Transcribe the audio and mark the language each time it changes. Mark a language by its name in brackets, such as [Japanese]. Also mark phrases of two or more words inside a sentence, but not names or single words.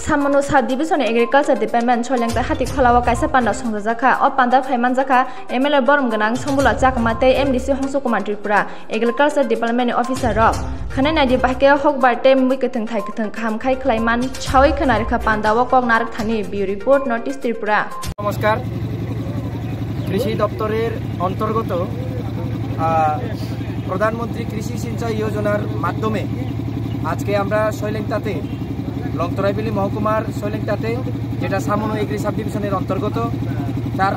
[Kok Borok] Samano South Division Agriculture Department Cholengta Hati Kholawa Kaisa Panda Songjaka o Panda Phaimanjaka MLA Borom Ganang Sombula Chakmate MDC Hongsukuman Tripura Agriculture Department Officer Rob Khanai di bahke Hokbar Tem Wiketeng Thai Keteng Kham Khai Klaiman Chawi Khanarika Panda Wakok Narak Thani Bureau Report Notice Tripura [Bangla] নমস্কার কৃষি দপ্তরের অন্তর্গত প্রধানমন্ত্রী কৃষি সিঞ্চয় যোজনার মাধ্যমে আজকে আমরা শৈলেংতাতে লংতরাইবিলি মহকুমার শৈলেংতাতে যেটা সামনো এগ্রি সাব ডিভিশনের অন্তর্গত তার